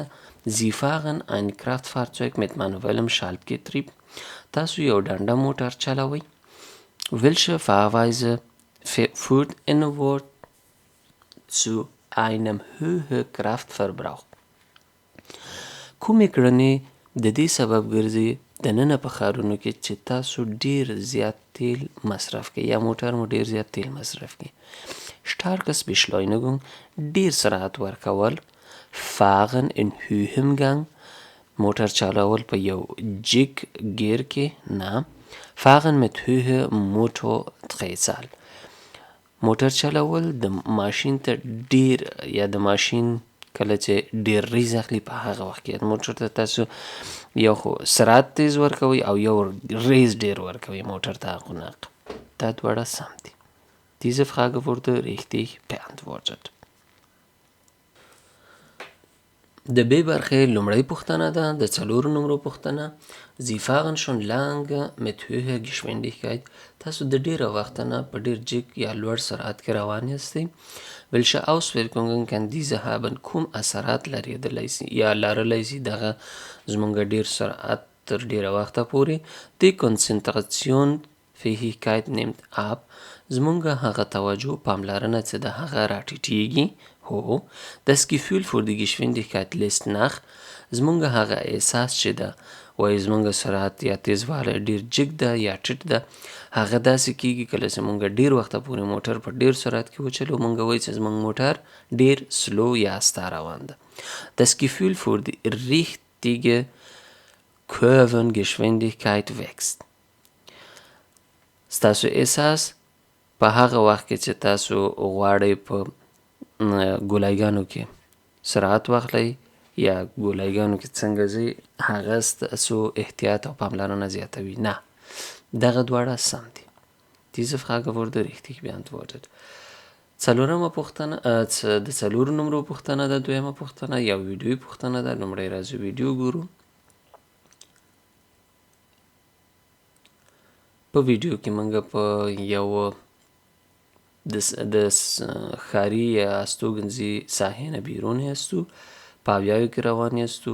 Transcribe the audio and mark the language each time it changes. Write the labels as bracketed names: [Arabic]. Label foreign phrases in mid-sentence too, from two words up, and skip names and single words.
[German] Sie fahren ein Kraftfahrzeug mit manuellem Schaltgetrieb. [Pashto] تاسو یو ډنډه موټر چلوئ. [German] Welche Fahrweise führt innerhalb zu einem hohen Kraftverbrauch? [Pashto] کومې کړنې د دې سبب ګرځي دننه په ښارونو کې چې تاسو ډیر زیات تیل مصرف کړئ یا موټر مو ډیر زیات تیل مصرف کړي. [German] Starkes Beschleunigung, [Pashto] ډیر سرعت ورکول. [German] Fahren in höherem Gang, [Pashto] موټر چلول په یو جګ ګیر کې. نه. [German] Fahren mit höher Motordrehzahl. [Pashto] موټر چلول د ماشین ته ډیر یا د ماشین کله چې ډیر ریز اخلي په هغه وخت کې موټر ته تاسو یو خو سرعت تیز ورکوي او یو ریز ډیر ورکوي موټر ته غونق. دا دواړه سم دي. [German] Diese Frage wurde richtig beantwortet. [Pashto] د ب برخې لومړی پوښتنه ده د څلورو نمرو پوښتنه. [German] Sie fahren schon lange mit höherer Geschwindigkeit. [Pashto] تاسو د ډیره وخت نه په ډیر جګ یا لوړ سرعت کې روان یاستئ. [German] Welche Auswirkungen kann diese haben? [Pashto] کوم اثرات لرلی شي یا لرلی شي دغه زموږ ډیر سرعت تر ډیره وخته پورې. [German] Die Konzentrationsfähigkeit nimmt ab. [Pashto] زموږ هغه توجه پاملرنه چې د هغه راټیټیږي. هو. [German] Das Gefühl für die Geschwindigkeit lässt nach. [Pashto] زموږ هغه احساس چې ده وایي زموږ سرعت یا تیزوالی ډیر جګ ده یا ټیټ ده هغه داسې کیږي کله چې موږ ډیر وخته پورې موټر په ډیر سرعت کې وچلو موږ وایي چې زموږ موټر ډیر سلو یا استه روان ده. [German] Das Gefühl für die richtige Kurvengeschwindigkeit wächst. [Pashto] ستاسو احساس په هغه وخت کې چې تاسو غواړئ په ګولایګانو کې سرعت واخلئ یا ګولایګانو کې څنګه ځئ هغه ستاسو احتیاط او پاملرنه زیاتوي. نه، دغه دواړه سم دي. [German] Diese Frage wurde richtig beantwortet. [Pashto] څلورمه پوښتنه د څلورو نمرو پوښتنه ده. دویمه پوښتنه یو ویډیوي پوښتنه ده. لومړی راځو ویډیو ګورو. په ویډیو کې موږ په یو د ښاري یا استوګنځي ساحې نه بیرون یاستو، په اویاوو کې روان یاستو.